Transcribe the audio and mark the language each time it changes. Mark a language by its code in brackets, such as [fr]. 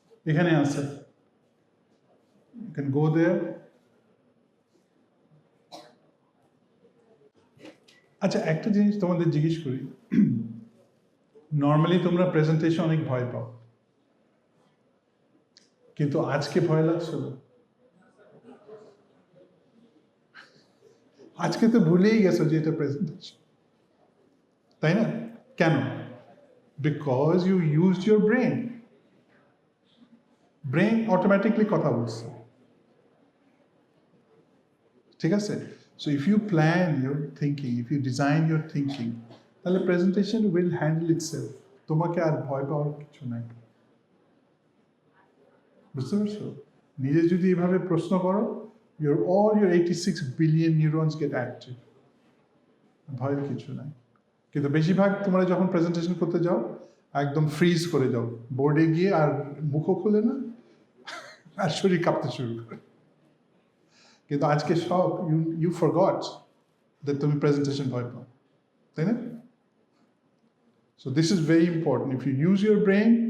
[bn] এখানে আছে, [en] you can go there. [bn] আচ্ছা, একটা জিনিস তোমাদের জিজ্ঞেস করি, নর্মালি তোমরা প্রেজেন্টেশন অনেক ভয় পাও, কিন্তু আজকে ভয় লাগছিল? আজকে তো ভুলেই গেছো যে এটা প্রেজেন্টেশন, তাই না? কেন? [en] Because you use your brain. [bn] Brain automatically কথা বলছে, ঠিক আছে? [en] so if you plan your thinking, if you design your thinking, [bn] তাহলে [en] Presentation will handle itself. [bn] তোমাকে আর ভয় পাওয়ার কিছু নাই, বুঝতে পারছো? নিজে যদি এভাবে প্রশ্ন করো, [en] all your 86 billion neurons get active. [bn] ভয়ের কিছু নাই। কিন্তু বেশিরভাগ তোমরা যখন প্রেজেন্টেশন করতে যাও একদম ফ্রিজ করে যাও, বোর্ডে গিয়ে আর মুখও খুলে না, আর শরীর কাঁপতে শুরু করে। কিন্তু আজকে সব [en] you forgot that [bn] তুমি প্রেজেন্টেশন ভয় পাও, তাই না? [en] So this is very important. If you use your brain,